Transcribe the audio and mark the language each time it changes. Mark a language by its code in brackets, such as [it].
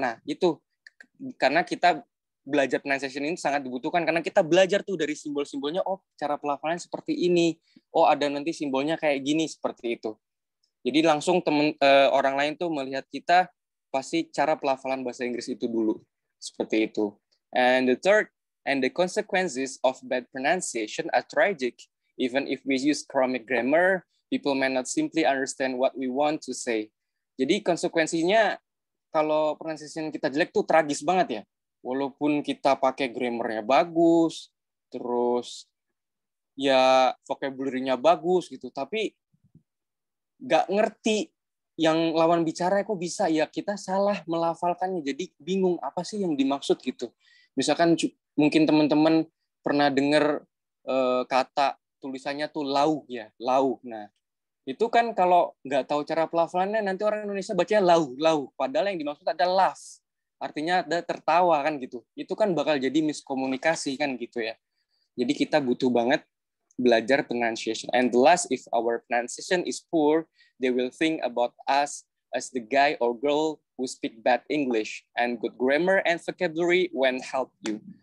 [id] Nah, itu karena kita belajar pronunciation ini sangat dibutuhkan, karena kita belajar tuh dari simbol-simbolnya, oh cara pelafalan seperti ini. Oh ada nanti simbolnya kayak gini, seperti itu. Jadi langsung orang lain tuh melihat kita, pasti cara pelafalan bahasa Inggris itu dulu. Seperti itu. [en] And the third, and the consequences of bad pronunciation are tragic. Even if we use correct grammar, people may not simply understand what we want to say. [id] Jadi konsekuensinya kalau pronunciation kita jelek tuh tragis banget ya. Walaupun kita pakai grammarnya bagus, terus ya vocabulary-nya bagus gitu, tapi nggak ngerti yang lawan bicara kok bisa ya kita salah melafalkannya. Jadi bingung apa sih yang dimaksud gitu. Misalkan mungkin teman-teman pernah dengar kata tulisannya tuh lauh ya, lauh. Nah, itu kan kalau nggak tahu cara pelafalannya, nanti orang Indonesia bacanya lauh, lauh. Padahal yang dimaksud ada laugh. Artinya ada tertawa kan gitu. Itu kan bakal jadi miskomunikasi kan gitu ya. Jadi kita butuh banget belajar pronunciation. [en] And the last, if our pronunciation is poor, they will think about us as the guy or girl who speak bad English, and good grammar and vocabulary when help you.